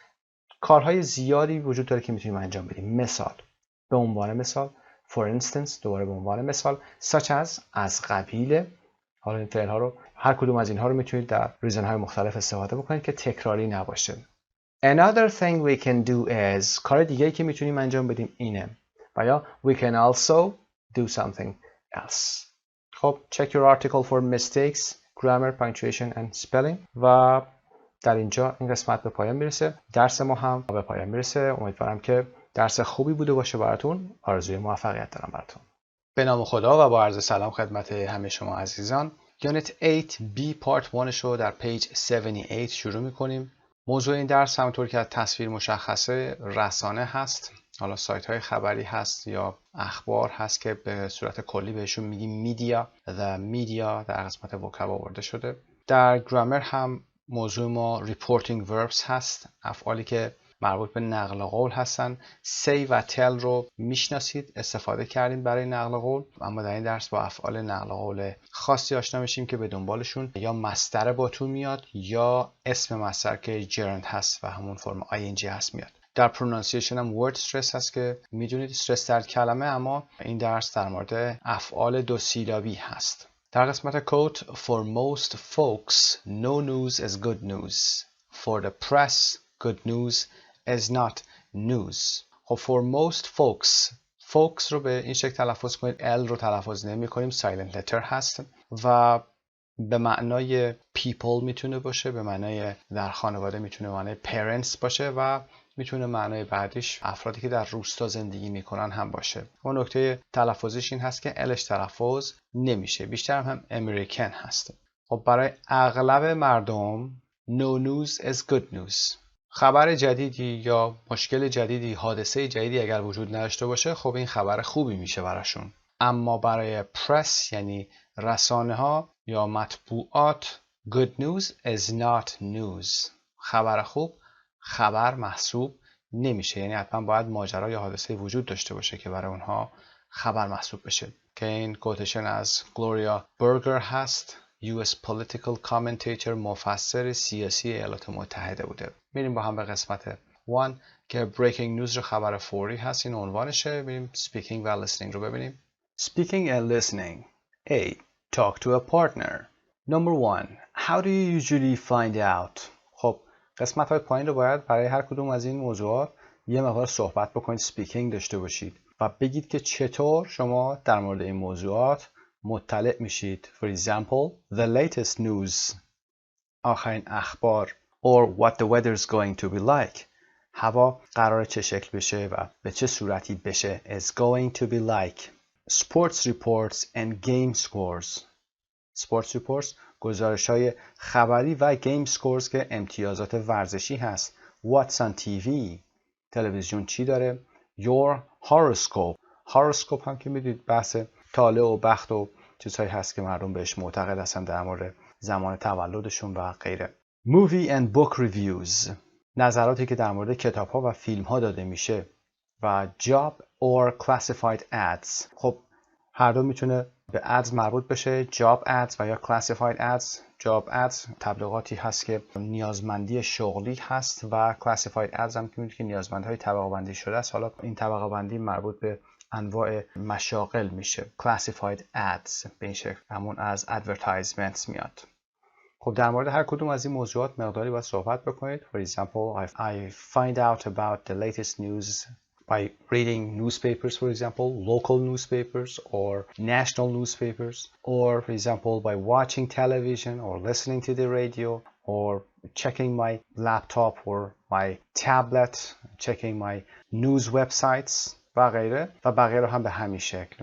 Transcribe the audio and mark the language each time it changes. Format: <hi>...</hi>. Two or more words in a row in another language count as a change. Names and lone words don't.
<fa>کارهای زیادی وجود داره که میتونیم انجام بدیم. مثال، به عنوان مثال.</fa> <en>For instance</en> <fa>دوباره به عنوان مثال.</fa> <en>Such as</en> <fa>از قبیل. حالا این فعل ها رو هر کدوم از اینها رو میتونید در ریزن های مختلف استفاده بکنید که تکراری نباشه.</fa> <en>Another thing we can do is.</en> <fa>کار دیگه‌ای که میتونیم انجام بدیم اینه. و یا</fa> <en>we can also do something else. خب check your article for mistakes, grammar, punctuation and spelling.</en> <fa>و در اینجا این قسمت به پایان میرسه. درس ما هم به پایان میرسه. امیدوارم که درس خوبی بوده باشه براتون. آرزوی موفقیت دارم براتون. به نام خدا و با عرض سلام خدمت همه شما عزیزان. یونت 8B پارت 1 رو در پیج 78 شروع میکنیم. موضوع این درس همونطور که از تصویر مشخصه رسانه هست. حالا سایت های خبری هست یا اخبار هست که به صورت کلی بهشون میگیم میدیا.</fa> <en>The media</en> <fa>در قسمت وکب آورده شده. در گرامر هم موضوع ما</fa> <en>reporting verbs</en> <fa>هست، افعالی که مربوط به نقل قول هستن. say و tell رو میشناسید، استفاده کردیم برای نقل قول، اما در این درس با افعال نقل قول خاصی آشنا میشیم که به دنبالشون یا مصدر با تو میاد یا اسم مصدر که gerund هست و همون فرم ing هست میاد. در پرونانسیشن هم</fa> <en>word stress</en> <fa>هست که میدونید استرس در کلمه، اما این درس در مورد افعال 2 سیلابی هست. در قسمت</fa> <en>quote for most folks no news is good news. For the press good news is not news.</en> <fa>خب</fa> <en>for most folks</en> <fa>رو به این شکل تلفظ کنید. L رو تلفظ نمی کنیم،</fa> <en>silent letter</en> <fa>هست و به معنای people میتونه باشه، به معنای در خانواده میتونه معنای parents باشه و میتونه معنای بعدیش افرادی که در روستا زندگی میکنن هم باشه. اون نکته تلفظیش این هست که الش تلفظ نمیشه، بیشتر هم امریکن هست. خب برای اغلب مردم</fa> <en>no news is good news.</en> <fa>خبر جدیدی یا مشکل جدیدی، حادثه جدیدی اگر وجود نداشته باشه خب این خبر خوبی میشه براشون. اما برای پرس یعنی رسانه ها یا مطبوعات</fa> <en>good news is not news.</en> <fa>خبر خوب خبر محسوب نمیشه، یعنی حتما باید ماجرا یا حادثه وجود داشته باشه که برای اونها خبر محسوب بشه. که این کوتیشن از گلوریا برگر هست،</fa> <en>US political commentator،</en> <fa>مفسر سیاسی ایالات متحده بوده. میریم با هم به قسمت 1 که</fa> <en>breaking news</en> <fa>رو خبر فوری هست، این عنوانشه. میریم speaking و listening رو ببینیم.</fa> <en>Speaking and listening. A. Talk to a partner. Number 1. How do you usually find out?</en> <fa>خب قسمت های پایین رو باید برای هر کدوم از این موضوعات یه مقدار صحبت بکنید، سپیکینگ داشته باشید و بگید که چطور شما در مورد این موضوعات مطلع میشید.</fa> <en>For example, the latest news.</en> <fa>آخرین اخبار.</fa> <en>Or what the weather is going to be like.</en> <fa>هوا قراره چه شکل بشه و به چه صورتی بشه.</fa> <en>Is going to be like. Sports reports and game scores. Sports reports</en> <fa>گزارش های خبری و</fa> <en>game scores</en> <fa>که امتیازات ورزشی هست.</fa> <en>What's on TV.</en> <fa>تلویزیون چی داره.</fa> <en>Your horoscope.</en> <fa>horoscope هم که میدید بحث طالع و بخت و چیزهایی هست که مردم بهش معتقد هستن در مورد زمان تولدشون و غیره.</fa> <en>Movie and book reviews.</en> <fa>نظراتی که در مورد کتاب ها و فیلم ها داده میشه. و</fa> <en>job or classified ads.</en> <fa>خب هر دو میتونه به ads مربوط بشه.</fa> <en>job ads</en> <fa>و یا</fa> <en>classified ads. job ads</en> <fa>تبلیغاتی هست که نیازمندی شغلی هست و</fa> <en>classified ads</en> <fa>هم که میدونید که نیازمندهای طبقه بندی شده است. حالا این طبقه بندی مربوط به انواع مشاغل میشه.</fa> <en>classified ads</en> <fa>به این شکل همون از advertisements میاد. خب در مورد هر کدوم از این موضوعات مقداری باید صحبت بکنید.</fa> <en>For example, I find out about the latest news by reading newspapers, for example, local newspapers or national newspapers, or for example by watching television or listening to the radio or checking my laptop or my tablet, checking my news websites</en> <fa>و غیره و بقیه رو هم به همین شکل.</fa>